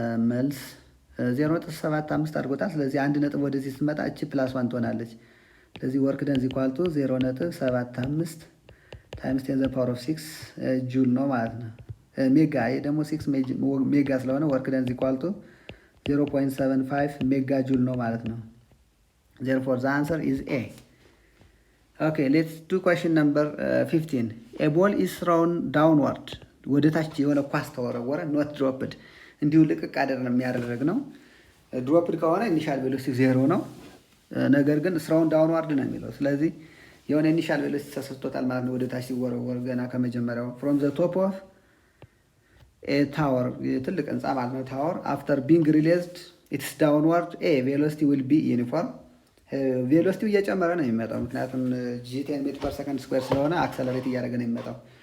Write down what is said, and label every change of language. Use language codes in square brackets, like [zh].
[am] መልስ 0.75 አድርጎታል። ስለዚህ 1 ነጥብ ወደዚህ ስትመጣ እቺ ፕላስ 1 ትሆናለች። ስለዚህ [en] ወርክ ደን ኢዝ ኢኳል ቱ 0.75 ታይምስ 10 ዘ ፓወር ኦፍ 6 ጁል [am] ነው ማለት ነው። ሜጋ ይሄ ደግሞ 6 ሜጋ ስለሆነ ወርክ ደን ኢዝ ኢኳል ቱ 0.75 ሜጋ ጁል ነው ማለት ነው። [en] therefore the answer is A. Okay, let's do question number 15. A ball is thrown downward. [am] ወደ ታች የሆነ ኳስ ተወረወረ፣ [en] not dropped። [am] እንዲሁ ልቅቅ አይደለም የሚያደርግ ነው። ድሮፕድ ከሆነ ኢኒሻል ቬሎሲቲ 0 ነው። ነገር ግን ስራውን ዳውንዋርድ ነው የሚለው። ስለዚህ የሆነ ኢኒሻል ቬሎሲቲ ተሰጥቶታል ማለት ነው ወደ ታች ሲወረወር ገና ከመጀመሪያው [en] ፍሮም ዘ ቶፕ ኦፍ ኤ ታወር [am] ትልቅ ህንፃ ማለት ነው ታወር [en] አፍተር ቢንግ ሪሊዝድ ኢትስ ዳውንዋርድ ኤ ቬሎሲቲ ዊል ቢ ዩኒፎርም [am] ቬሎሲቲው እየጨመረ ነው የሚመጣው ምክንያቱም ጂ10 ሜትር ፐር ሰከንድ ስኩዌር ስለሆነ አክሰለሬት እያደረገ ነው የሚመጣው።